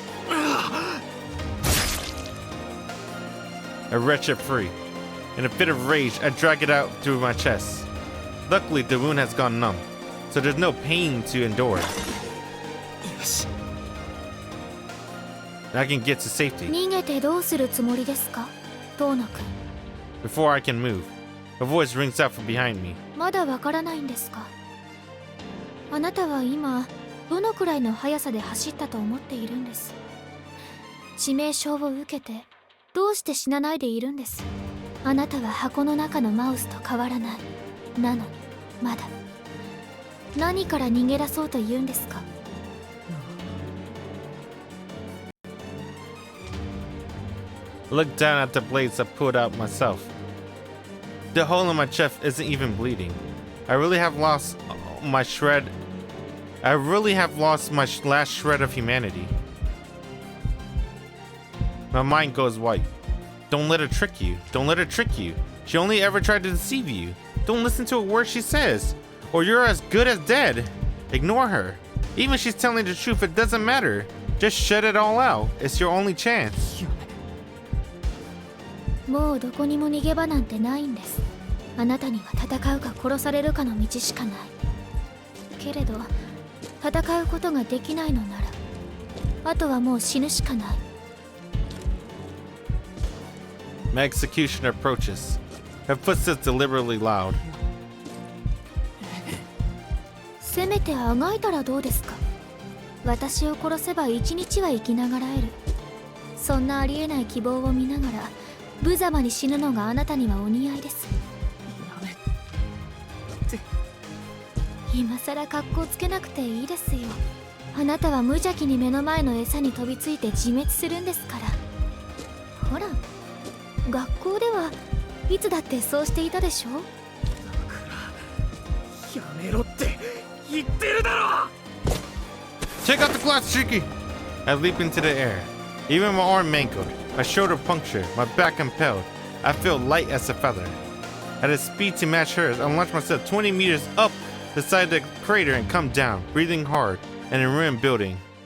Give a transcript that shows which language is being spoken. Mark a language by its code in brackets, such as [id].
[en] I wrench it free. In a fit of rage, I drag it out through my chest. Luckily, the wound has gone numb, so there's no pain to endure. I can get to safety. [ja] 逃げてどうするつもりですか、遠野くん。 [en] Before I can move, a voice rings out from behind me. [ja] まだわからないんですか。あなたは今どのくらいの速さで走ったと思っているんです。致命傷を受けてどうして死なないでいるんです。あなたは箱の中のマウスと変わらない。なのにまだ何から逃げ出そうと言うんですか。 [en] I look down at the blades I pulled out myself. The hole in my chest isn't even bleeding. I really have lost my last shred of humanity. My mind goes white. Don't let her trick you. Don't let her trick you. She only ever tried to deceive you. Don't listen to a word she says, or you're as good as dead. Ignore her. Even if she's telling the truth, it doesn't matter. Just shut it all out. It's your only chance. [ja] もうどこにも逃げ場なんてないんです。あなたには戦うか殺されるかの道しかない。けれど戦うことができないのならあとはもう死ぬしかない。 [en] My executioner approaches. Her footsteps deliberately loud. [ja] せめてあがいたらどうですか。私を殺せば一日は生きながらえる。そんなありえない希望を見ながら無様に死ぬのがあなたにはお似合いです。今さら格好つけなくていいですよ。あなたは無邪気に目の前の餌に飛びついて自滅するんですから。ほら、学校ではいつだってそうしていたでしょ。やめろって言ってるだろ。 [en] Check out the glass, Shiki! I leap into the air. Even my arm mangled, my shoulder punctured, my back impaled. I feel light as a feather. At a speed to match hers, I launch myself 20 meters up the side of the crater and come down, breathing hard, in a ruined building.